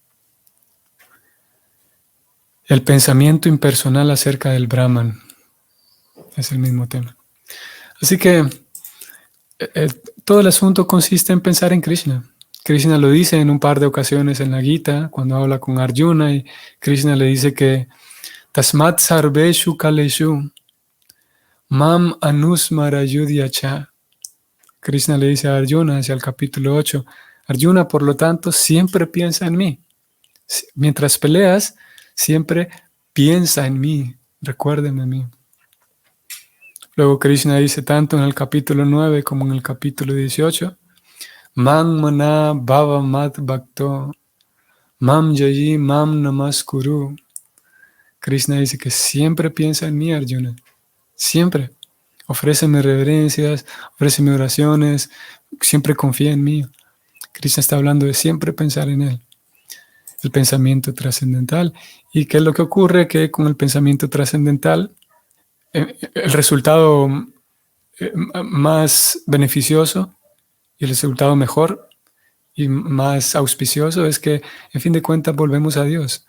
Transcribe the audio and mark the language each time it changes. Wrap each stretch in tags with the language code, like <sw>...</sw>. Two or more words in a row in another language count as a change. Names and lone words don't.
<es>El pensamiento impersonal acerca del Brahman es el mismo tema. Así que todo el asunto consiste en pensar en Krishna. Krishna lo dice en un par de ocasiones en la Gita, cuando habla con Arjuna, y Krishna le dice que</es> <sa>Tasmat sarveshu kaleshu mam anusmara yudhyacha.</sa> <es>Krishna le dice a Arjuna, hacia el capítulo 8, Arjuna, por lo tanto, siempre piensa en mí. Mientras peleas, siempre piensa en mí, recuérdeme a mí. Luego Krishna dice tanto en el capítulo 9 como en el capítulo 18,</es> <sa>Mam mana bhava mat bhakto, mam jayi mam namaskuru.</sa> <es>Krishna dice que siempre piensa en mí, Arjuna, siempre. Ofréceme reverencias, ofréceme oraciones, siempre confía en mí. Krishna está hablando de siempre pensar en él. El pensamiento trascendental. ¿Y qué es lo que ocurre? Que con el pensamiento trascendental, el resultado más beneficioso y el resultado mejor y más auspicioso es que, en fin de cuentas, volvemos a Dios.</es>